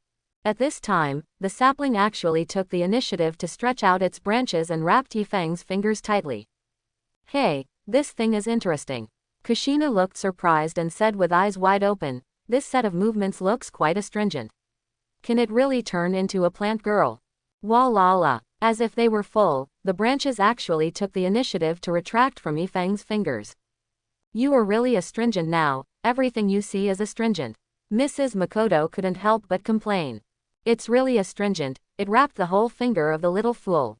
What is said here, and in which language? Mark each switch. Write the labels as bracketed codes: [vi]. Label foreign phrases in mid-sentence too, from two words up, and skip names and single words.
[en] At this time, the sapling actually took the initiative to stretch out its branches and wrapped Yifeng's fingers tightly. Hey, this thing is interesting. Kushina looked surprised and said with eyes wide open, this set of movements looks quite astringent. Can it really turn into a plant girl? Wah-la-la. As if they were full, the branches actually took the initiative to retract from Yifeng's fingers. You are really astringent now, everything you see is astringent. Mrs. Makoto couldn't help but complain. It's really astringent, it wrapped the whole finger of the little fool.